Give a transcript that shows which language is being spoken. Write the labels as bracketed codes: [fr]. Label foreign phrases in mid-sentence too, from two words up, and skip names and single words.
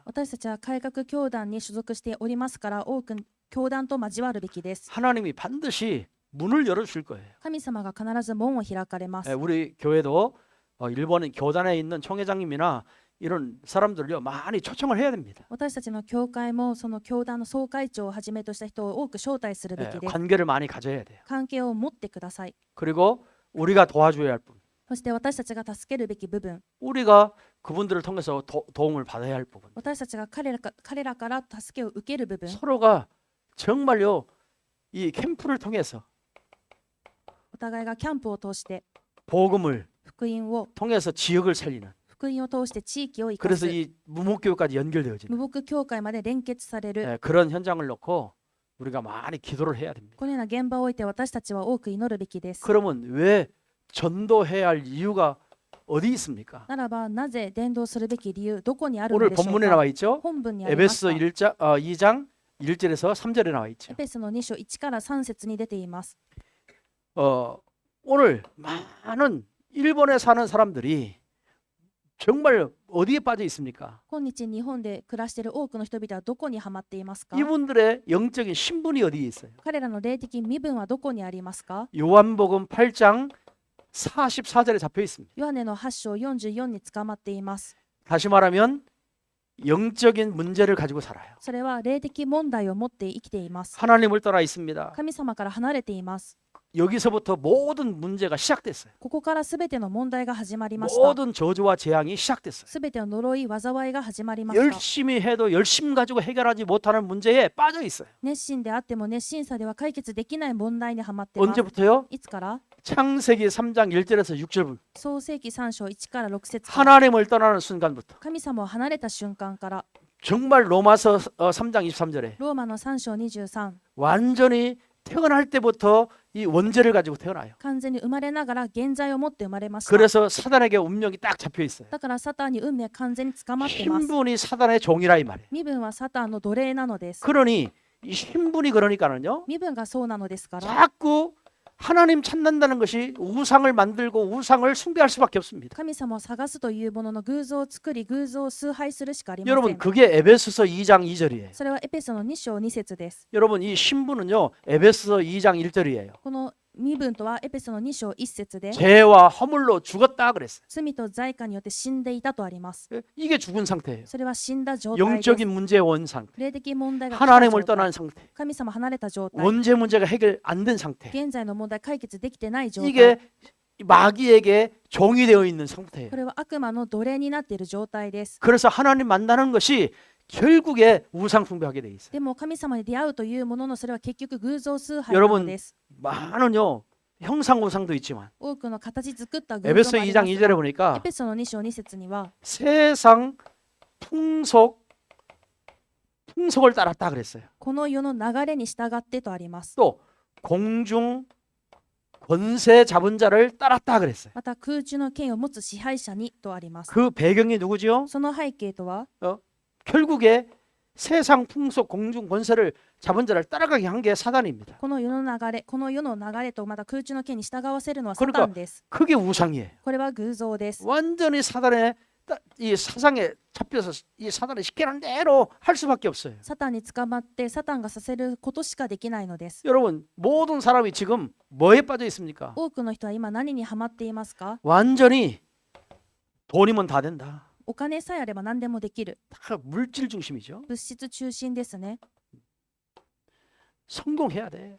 [ja] 私たちは改革教団に所属しておりますから多く教団と交わるべきです。 [ko] 하나님이 반드시 문을 열어줄 거예요. [ja] 神様が必ず門を開かれます。 [ko] 우리 교회도 일본 교단에 있는 총회장님이나 이런 사람들요 많이 초청을 해야 됩니다. [ja] 私たちの教会もその教団の総会長をはじめとした人を多く招待するべきです。 [ko] 관계를 많이 가져야 돼요. [ja] 関係を持ってください。 [ko] 그리고 우리가 도와줘야 할 분, [ja] そして私たちが助けるべき部分、 [ko] 우리가 그분들을 통해서 도움을 받아야 할 부분, [ja] 私たちが彼らから助けを受ける部分、 [ko] 서로가 정말요 이 캠프를 통해서 [ja] お互いがキャンプを通して [ko] 복음을 [ja] 福音を [ko] 통해서 지역을 살리는. [ja] 福音を通して地域を生か [ko] 그래서 [ja] す [ko] 이 무목교회까지 연결되어지는 [ja] 無牧教会まで連結される、 [ko] 그런 현장을 놓고 우리가 많이 기도를 해야 됩니다. [ja] このような現場を置いて私たちは多く祈るべきです。 [ko] 그러면 왜 전도해야 할 이유가 어디 있습니까? [ja] ならばなぜ伝道するべき理由どこにあるの [ko] 오늘 [ja] でしょう [ko] 본문에 [ja] か？ [ko] 나와 있죠. [ja] 本文にあります [ko] 에베소 [ja] か？ [ko] 2장 1절에서 3절에 나와 있죠. [ja] エペソの2章1から3節に出ています。 [ko] 오늘 많은 일본에 사는 사람들이 정말 어디에 빠져 있습니까? [ja] 今日日本で暮らしている多くの人々はどこにハマっていますか？ [ko] 이분들의 영적인 신분이 어디에 있어요? [ja] 彼らの霊的身分はどこにありますか？ [ko] 요한복음 8장 44절에 잡혀 있습니다. [ja] ヨハネの8章44に捕まっています。 [ko] 다시 말하면 영적인 문제를 가지고 살아요. [ja] それは霊的問題を持って生きています。 [ko] 하나님을 떠나 있습니다. [ja] 神様から離れています。 [ko] 여기서부터 모든 문제가 시작됐어요. [ja] ここからすべての問題が始まりました。 [ko] 모든 저주와 재앙이 시작됐어요. [ja] すべての呪い、災いが始まりました。 [ko] 열심히 해도 열심 가지고 해결하지 못하는 문제에 빠져 있어요. [ja] 熱心であっても熱心さでは解決できない問題にはまっています。 [ko] 언제부터요? [ja] いつから？ [ko] 창세기 3장 1절에서 6절. [ja] 創世記3章1から6節。 [ko] 하나님을 떠나는 순간부터. [ja] 神様を離れた瞬間から。 [ko] 정말 로마서 3장 23절에 [ja] ローマの3章23。 [ko] 완전히 태어날 때부터 이 원죄를 가지고 태어나요. [ja] 完全に生まれながら現在を持って生まれました。 [ko] 그래서 사단에게 운명이 딱 잡혀 있어요. [ja] だからサタンに運命完全に捕まっています。 [ko] 신분이 사단의 종이라 이 말이에요. [ja] 身分はサタンの奴隷なのです。 [ko] 그러니 이 신분이 그러니까는요. [ja] 身分がそうなのですから、 [ko] 자꾸 하나님 찾는다는 것이 우상을 만들고 우상을 숭배할 수밖에 없습니다. [ja] 神様を探すというものの偶像を作り、偶像を崇拝するしかありませ [ko] 여러분 [ja] ん。 [ko] 그게 에베소서 2장 2절이에요. [ja] それはエペソの2章2節です。 [ko] 여러분 이 신분은요 에베소서 2장 1절이에요. [ja] この身分とはエペソの2章1節で [ko] 죄와 허물로 죽었다 그랬어요. [ja] 罪と罪過によって死んでいたとあります。 [ko] 이게 죽은 상태예요. [ja] それは死んだ状態です。 [ko] 영적인 문제의 원상태. [ja] 霊的問題が来た [ko] 하나님을 [ja] 状態 [ko] 떠난 상태. [ja] 神様離れた状態。 [ko] 원죄 문제가 해결 안 된 상태. [ja] 現在の問題解決できてない状態。 [ko] 이게 마귀에게 종이 되어 있는 상태예요. [ja] これは悪魔の奴隷になっている状態です。 [ko] 그래서 하나님 만나는 것이 결국에 우상 숭배하게 돼 있어요. [ja] でも神様に出会うというもののそれは結局偶像崇拝なのです。 [ko] 많은요 형상 우상도 있지만 [ja] 多くの形作った偶 [ko] 에베소 [ja] 像もあり [ko] 2장 [ja] ます [ko] 2절에 [ja] が、エ [ko] 보니까 [ja] ペソの2章2節には [ko] 세상 풍속을 따랐다 그랬어요. [ja] この世の流れに従ってとあります。 [ko] 또 공중 권세 잡은 자를 따랐다 그랬어요. [ja] また空中の権を持つ支配者にとあります。 [ko] 그 배경이 누구지요? [ja] その背景とは [ko] 결국에 세상 풍속 공중 권세를 잡은 자를 따라가게 한 게 사단입니다. [ja] この世の流れとまた空中の権に従わせるのはサタンです。 [ko] 그게 우상이에요. [ja] これは偶像です。 [ko] 완전히 사단의 이 사상에 잡혀서 이 사단의 시키는 대로 할 수밖에 없어요. [ja] サタンに捕まってサタンがさせることしかできないのです。 [ko] 여러분 모든 사람이 지금 뭐에 빠져 있습니까? [ja] 多くの人は今何にハマっていますか？ [ko] 완전히 돈이면 다 된다. [ja] お金さえあれば何でもできる。 [ko] 다 물질 중심이죠. [ja] 物質中心ですね。 [ko] 성공해야 돼.